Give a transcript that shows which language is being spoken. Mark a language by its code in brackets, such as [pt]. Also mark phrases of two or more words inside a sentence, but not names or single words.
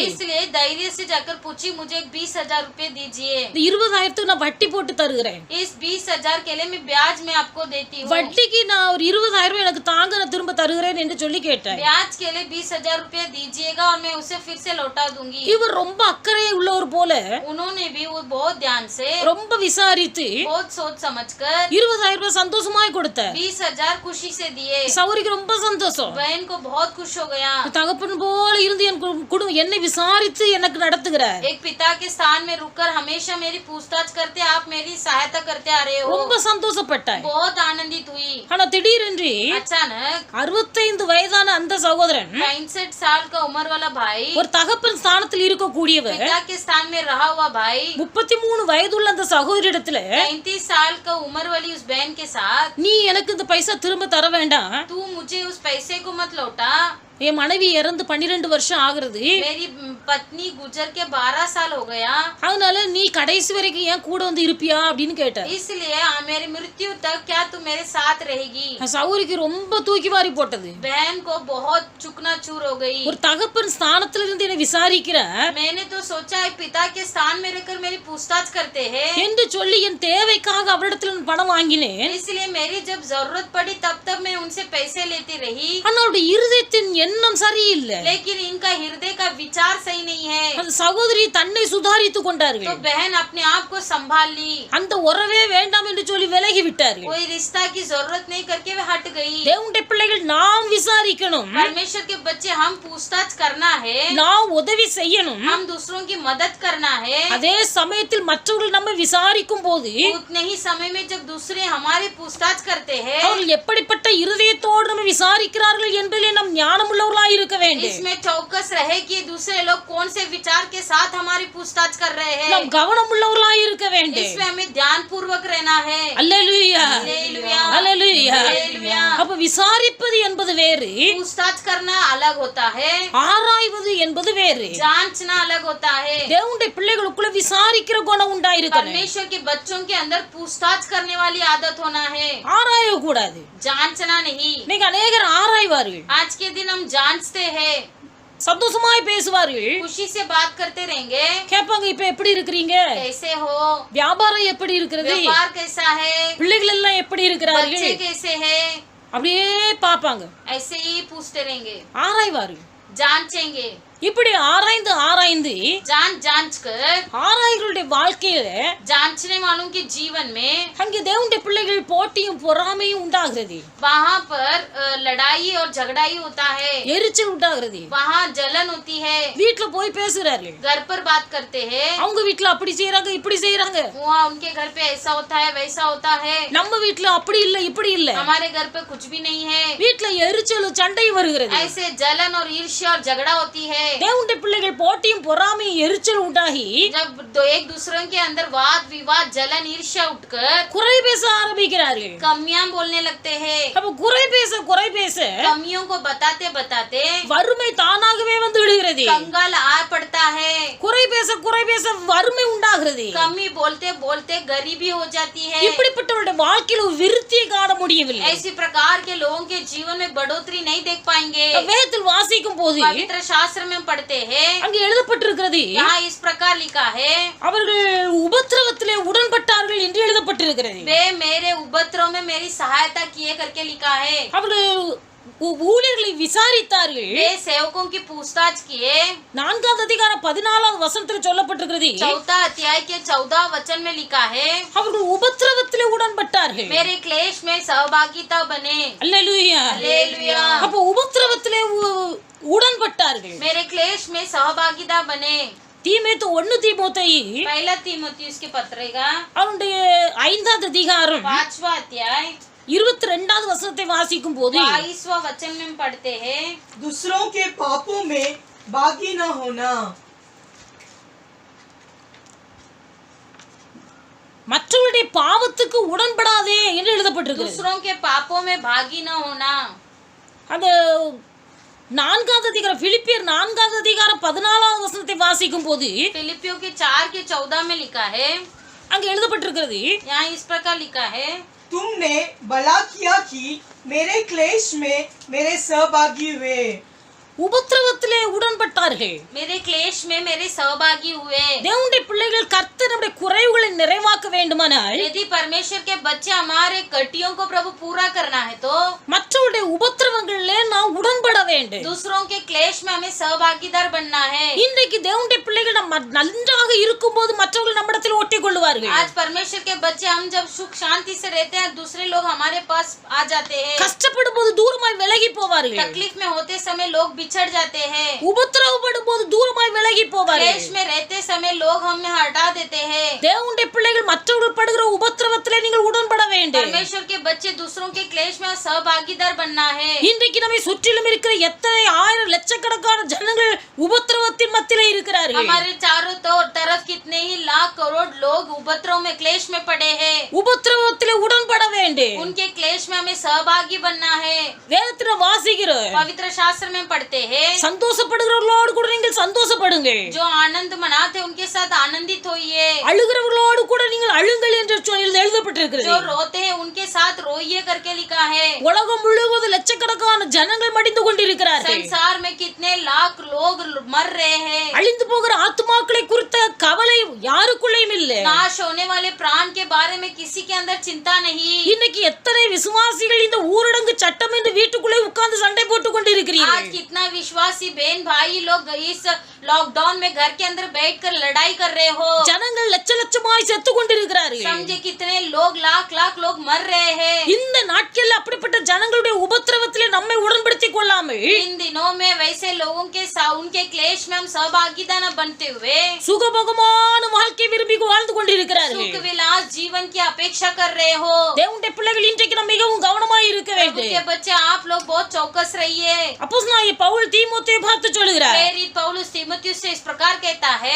[hi] इसलिए धैर्य से जाकर पूछी, मुझे 20,000 रुपए दीजिए। [ta] இந்த 20000க்கு நான் வட்டி போட்டு தருகிறேன். [hi] इस 20,000 के लिए मैं ब्याज में आपको देती हूँ। [ta] வட்டிக்கு நான் ஒரு 20000 எனக்கு தாங்க, நான் திரும்ப தருகிறேன் என்று சொல்லி கேட்டேன். [hi] ब्याज के लिए 20,000 रुपए दीजिएगा और मैं उसे फिर से लौटा दूंगी। [ta] இவர் ரொம்ப அக்கறை உள்ளவர் போல [hi] उन्होंने भी वो बहुत ध्यान से [ta] ரொம்ப விசாரித்து [hi] बहुत सोच समझकर [ta] 20000 ரூபாய் சந்தோஷமாய் கொடுத்தார். [hi] 20,000 खुशी से दिए। [ta] சௌரிக்கு ரொம்ப சந்தோஷம். [hi] बहन को बहुत खुश हो गया। [ta] தகப்பன் போல இருந்து என் குடும்பம் என்னை விசாரித்து எனக்கு நடத்துகிறார். [hi] एक पिता के स्थान में रुककर हमेशा मेरी पूछताछ करते, आप मेरी सहायता करते आ रहे हो। [ta] ரொம்ப சந்தோஷப்பட்டாய். [hi] बहुत आनंदित हुई। [ta] ஆனா திடீரென்று [hi] अचानक [ta] 65 வயதான அந்த சகோதரன், [hi] 65 साल का उम्र वाला भाई, [ta] ஒரு தகப்பன் ஸ்தானத்தில் இருக்கக்கூடியவர், [hi] पिता के स्थान में रहा हुआ भाई, [ta] 33 வயதுள்ள அந்த சகோதரிடத்துல, [hi] 35 साल का उम्र वाली उस बहन के साथ, [ta] நீ எனக்கு இந்த பைசா திரும்ப தர வேண்டாம், [hi] तू मुझे उस पैसे को मत लौटा, [ta] என் மனைவி இறந்து 12 வருஷம் ஆகுறது, [hi] मेरी पत्नी गुजर के 12 साल हो गया, [ta] அதனால நீ கடைசி வரைக்கும் ஏன் கூட வந்து இருப்பியா அப்படின்னு கேட்டார். [hi] इसलिए मेरी मृत्यु तक क्या तू मेरे साथ रहेगी? [ta] சௌரிக்கு ரொம்ப தூக்கி வாரி போட்டது. [hi] बहन को बहुत चूर हो गई। [ta] ஒரு தகப்பன் ஸ்தானத்துல இருந்து என்னை விசாரிக்கிறார் [hi] मैंने तो सोचा एक पिता के स्थान में रहकर मेरी पूछताछ करते हैं [ta] என்று சொல்லி என் தேவைக்காக அவரிடத்துல நான் பணம் வாங்கினேன். [hi] इसलिए मेरी जब जरूरत पड़ी तब मैं उनसे पैसे लेती रही, [ta] ஆனா அவருடைய இருதயத்தின் எண்ணம் சரியில்லை. [hi] लेकिन इनका हृदय का विचार सही नहीं है। [ta] அந்த சகோதரி தன்னை சுதாரித்து [hi] तो [ta] கொண்டார்கள். [hi] बहन अपने आप को संभाल ली, [ta] அந்த உறவே வேண்டாம் என்று சொல்லி விலகி விட்டார்கள். [hi] कोई रिश्ता की जरूरत नहीं करके वे हट गई। [ta] தேவனுடைய பிள்ளைகள் நாம் விசாரிக்கணும், [hi] परमेश्वर के बच्चे हम पूछताछ करना है, [ta] நாம் உதவி செய்யணும். [hi] हम दूसरों की मदद करना है। [ta] அதே சமயத்தில் மற்றவர்கள் நம்ம விசாரிக்கும் போது [hi] उतने ही समय में जब दूसरे हमारी पूछताछ करते हैं, [ta] அவர்கள் எப்படிப்பட்ட இருதயத்தோடு நம்ம விசாரிக்கிறார்கள் என்பதிலே நாம் ஞானமுள்ளவர்களாய் இருக்க வேண்டும். [hi] इसमें चौकस रहे कि दूसरे लोग कौन से विचार के साथ हमारी पूछताछ कर रहे हैं। [ta] நாம் கவனமுள்ளவர்களாய் இருக்க வேண்டும். [hi] इसमें हमें ध्यान पूर्वक रहना है। [ta] அல்லேலூயா, [hi] हालेलुया, [ta] அல்லேலூயா. [hi] हालेलुया। [ta] அப்ப விசாரிப்பது என்பது வேறு, [hi] पूछताछ करना अलग होता है, [ta] ஆராய்வது என்பது வேறு. [hi] जांचना अलग होता है। [ta] தேவனுடைய பிள்ளைகளுக்குள்ள விசாரிக்கிற குணம் உண்டாயிருக்கணும். [hi] परमेश्वर के बच्चों के अंदर पूछताछ करने वाली आदत होना है, [ta] ஆராய கூடாது. [hi] जांचना नहीं। [ta] இன்னைக்கு அநேகர் ஆராய்வார்கள், [hi] आज के दिन हम जांचते हैं, [ta] சந்தோஷமாய் பேசுவார்கள், [hi] खुशी से बात करते रहेंगे, [ta] கேட்பாங்க இப்ப எப்படி இருக்கிறீங்க, [hi] कैसे हो, [ta] வியாபாரம் எப்படி இருக்கிறது, [hi] व्यापार कैसा है, [ta] பிள்ளைகள் எல்லாம் எப்படி [hi] बच्चे [ta] இருக்கிறார்கள், [hi] कैसे हैं, [ta] அப்படியே பாப்பாங்க, [hi] ऐसे ही पूछते रहेंगे, [ta] ஆராய்வார்கள். [hi] जांचेंगे। [ta] இப்படி ஆராய்ந்து ஆராய்ந்து [hi] जांच कर [ta] ஆராய்களுடைய வாழ்க்கையில [hi] जांचने वालों के जीवन में [ta] அங்கே தேவனுடைய பிள்ளைகள் போட்டியும் பொறாமையும் உண்டாகிறது, [hi] वहाँ पर लड़ाई और झगड़ा ही होता है, [ta] எரிச்சல் உண்டாகிறது. [hi] वहाँ जलन होती है, [ta] வீட்டுல போய் பேசுறார்கள், [hi] घर पर बात करते हैं, [ta] அவங்க வீட்டுல அப்படி செய்யறாங்க இப்படி செய்யறாங்க, [hi] वहाँ उनके घर पे ऐसा होता है वैसा होता है, [ta] நம்ம வீட்டுல அப்படி இல்ல இப்படி இல்ல, [hi] हमारे घर पे कुछ भी नहीं है। [ta] வீட்டுல எரிச்சல் சண்டை வருகிறது. [hi] ऐसे जलन और ईर्ष्या और झगड़ा होती है। [ta] தேவனுடைய பிள்ளைகள் போட்டியும் பொறாமையும் எரிச்சல் உண்டாகி [hi] जब एक दूसरों के अंदर वाद विवाद जलन ईर्ष्या उठकर [ta] குறை பேச ஆரம்பிக்கிறார்கள். [hi] कमियां बोलने लगते हैं। [ta] அப்ப குறை பேச [hi] कमियों को बताते बताते [ta] வறுமை தானாகவே வந்து விடுகிறது. [hi] कंगाल आ पड़ता है। [ta] குறை பேச வறுமை உண்டாகிறது. [hi] कमी बोलते बोलते गरीबी हो जाती है। [ta] இப்படிப்பட்டவருடைய வாழ்க்கையில ஒரு விருத்தியை காண முடியவில்லை. [hi] ऐसी प्रकार के लोगों के जीवन में बढ़ोतरी नहीं देख पाएंगे। [ta] வேதத்தில் வாசிக்கும் போது [hi] पवित्र शास्त्र में पढ़ते हैं, [ta] அங்க எழுதப்பட்டிருக்கிறது, [hi] यहाँ इस प्रकार लिखा है, [ta] அவர்கள் உபத்திரவத்திலே உடன்பட்டார்கள் என்று எழுதப்பட்டிருக்கிறது. [hi] वे मेरे उपद्रव में मेरी सहायता किए करके लिखा है। [ta] அவர்கள் ஊழியர்களை விசாரித்தார்கள். [hi] वे सेवकों की पूछताछ किए। [ta] 4ஆம் அதிகாரம் 14ஆவது வசனத்தில் சொல்லப்பட்டிருக்கிறது, [hi] 4 अध्याय के 14 वचन में लिखा है, [ta] அவர்கள் உபத்திரவத்திலே உடன்பட்டார்கள். [hi] मेरे क्लेश में सहभागिता बने। [ta] அல்லேலூயா. [hi] हालेलुया। [ta] அப்ப உபத்திரவத்திலே உடன்பட்டார்கள். [hi] मेरे क्लेश में सहभागिता बने। [ta] தீமோத்தேயு 1 தீமோத்தேயு [hi] पहला तीमुथियुस के पत्र का [ta] அவனுடைய 5ஆவது அதிகாரம் [hi] 5वां अध्याय [ta] 22வது வசனத்தை வாசிக்கும் போது [hi] 22वां वचन में पढ़ते हैं, दूसरों के पापों में भागी न होना। [ta] மற்றவருடைய பாவத்துக்கு உடன்படாதே என்று எழுதப்பட்டிருக்கிறது. [hi] दूसरों के पापों में भागी न होना। [ta] அந்த 4ஆவது அதிகாரம் பிலிப்பியர் 4ஆவது அதிகாரம் 14ஆவது வசனத்தை வாசிக்கும் போது [hi] फिलिपियों के 4 के 14 में लिखा है, [ta] அங்க எழுதப்பட்டிருக்கிறது, [hi] यहाँ इस प्रकार लिखा है, तुमने भला किया कि मेरे क्लेश में मेरे सहभागी हुए। [ta] உபத்திரவத்திலே உடன்பட்டார்கள். [hi] मेरे क्लेश में मेरे सहभागी हुए। [ta] தேவனுடைய பிள்ளைகள் கர்த்தர் நம்முடைய குறைவுகளை நிறைவாக்க வேண்டுமானால் [hi] यदि परमेश्वर के बच्चे हमारे कटियों को प्रभु पूरा करना है तो [ta] மற்றவருடைய உபத்திரவங்களிலே நாம் உடன்பட வேண்டும். [hi] दूसरों के क्लेश में हमें सहभागीदार बनना है। [ta] இன்றைக்கு தேவனுடைய பிள்ளைகள் நம்ம நன்றாக இருக்கும்போது மற்றவர்கள் நம்மிடத்தில் ஒட்டி கொள்ளுவார்கள். [hi] आज परमेश्वर के बच्चे हम जब सुख शांति से रहते हैं, दूसरे लोग हमारे पास आ जाते हैं। [ta] கஷ்டப்படும் போது தூரமாய் விலகி போவார்கள். [hi] तकलीफ में होते समय लोग बिछड़ जाते हैं। [ta] உபத்திரவப்படும் போது தூரமாய் விலகி போவார்கள். [hi] क्लेश में रहते समय लोग हमें हटा देते हैं। [ta] தேவனுடைய பிள்ளைகள் மற்றவர்கள் படுகிற உபத்திரவத்திலே நீங்கள் உடன்பட வேண்டும். [hi] परमेश्वर के बच्चे दूसरों के क्लेश में सहभागीदार बनना है। [ta] இன்றைக்கு நம்மை சுற்றிலும் இருக்கிற எத்தனை ஆயிரம் லட்சக்கணக்கான ஜனங்கள் உபத்திரவத்தின் மத்தியிலே இருக்கிறார்கள். [hi] हमारे चारों तरफ कितने ही लाख करोड़ लोग उपद्रव में क्लेश में पड़े हैं। [ta] உபத்திரவத்திலே உடன்பட வேண்டும். [hi] उनके क्लेश में हमें सहभागी बनना है। [ta] வேதத்திலே வாசிக்கிறோம், [hi] पवित्र शास्त्र में पढ़ते हैं, [ta] சந்தோஷப்படுகிறவர்களோடு கூட நீங்கள் சந்தோஷப்படுங்கள், [hi] जो आनंद मनाते उनके साथ आनंदित होइए, [ta] அழுகிறவர்களோடு கூட நீங்கள் அழுங்கள் என்று எழுதப்பட்டிருக்கிறது. [hi] जो रोते हैं उनके साथ रोइए करके लिखा है। [ta] உலகம் முழுவதும் லட்சக்கணக்கான ஜனங்கள் மடிந்து கொண்டிருக்கிறார்கள். [hi] संसार में कितने लाख लोग मर रहे हैं। [ta] அழிந்து போகிற ஆத்துமாக்களை குறித்த கவலை யாருக்குள்ளேயும் இல்லை. [hi] नाश होने वाले प्राण के बारे में किसी के अंदर चिंता नहीं। [ta] இன்னைக்கு எத்தனை விசுவாசிகள் இந்த ஊரடங்கு சட்டம் என்று வீட்டுக்குள்ளே உட்கார்ந்து சண்டை போட்டுக் கொண்டிருக்கிறீர்கள். [hi] आज कितना विश्वासी बहन भाई लोग इस लॉकडाउन में घर के अंदर बैठकर लड़ाई कर रहे हो। [ta] ஜனங்கள் லட்ச லட்சமாய் செத்து கொண்டிருக்கிறார்கள். [hi] समझे कितने लोग लाख लाख लोग मर रहे हैं। [ta] இந்த நாட்களில் அப்படிப்பட்ட ஜனங்களுடைய உபத்திரவத்திலே நம்மை உடன்படுத்திக் கொள்ளாமல் [hi] इन दिनों में वैसे लोगों के उनके क्लेश में हम सहभागीदार न बनते हुए [ta] சுகபோகமான வாழ்க்கை விரும்பி வாழ்ந்து கொண்டிருக்கிறார்கள். [hi] सुख विलास जीवन की अपेक्षा कर रहे हो। [ta] தேவனுடைய பிள்ளைகள் இன்றைக்கு நாம் மிகவும் கவனமாய் இருக்க வேண்டும். [hi] के बच्चे आप लोग बहुत चौकस रहिए। [ta] அப்போஸ்தலனாகிய பவுல் தீமோத்தேயுவை பார்த்து சொல்கிறார், [hi] प्रेरित पौलुस तीमुथियुस से इस प्रकार कहता है,